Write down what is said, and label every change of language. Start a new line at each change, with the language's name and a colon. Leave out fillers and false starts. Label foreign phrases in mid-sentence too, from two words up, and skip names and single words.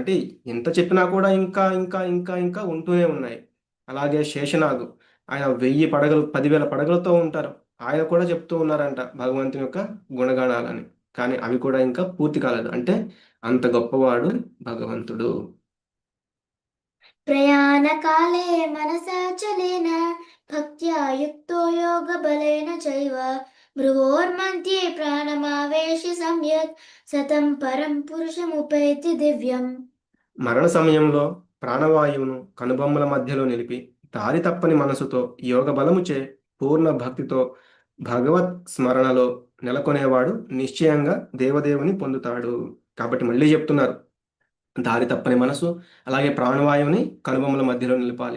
Telugu: అంటే ఎంత చెప్పినా కూడా ఇంకా ఇంకా ఇంకా ఇంకా ఉంటూనే ఉన్నాయి. అలాగే శేషనాగు, ఆయన 1000 పడగలు 10,000 పడగలతో ఉంటారు. ఆయన కూడా చెప్తూ ఉన్నారంట భగవంతుని యొక్క గుణగణాలని. కానీ అవి కూడా ఇంకా పూర్తి కాలేదు. అంటే అంత గొప్పవాడు భగవంతుడు.
Sanskrit: ప్రయాణకాలే మనసాచలేన భక్త్యా యుక్తో యోగబలేన చైవ భ్రువోర్मध्ये ప్రాణమావేశ్య సమ్యక్ సతం పరం పురుషముపైతి దివ్యం.
Telugu: మరణ సమయంలో ప్రాణవాయువును కనుబొమ్మల మధ్యలో నిలిపి దారి తప్పని మనసుతో యోగ బలముచే పూర్ణ భక్తితో భగవత్ స్మరణలో నెలకొనేవాడు నిశ్చయంగా దేవదేవుని పొందుతాడు. కాబట్టి మళ్ళీ చెప్తున్నారు, దారి తప్పని మనసు, అలాగే ప్రాణవాయువుని కనుబొమ్మల మధ్యలో నిలపాలి.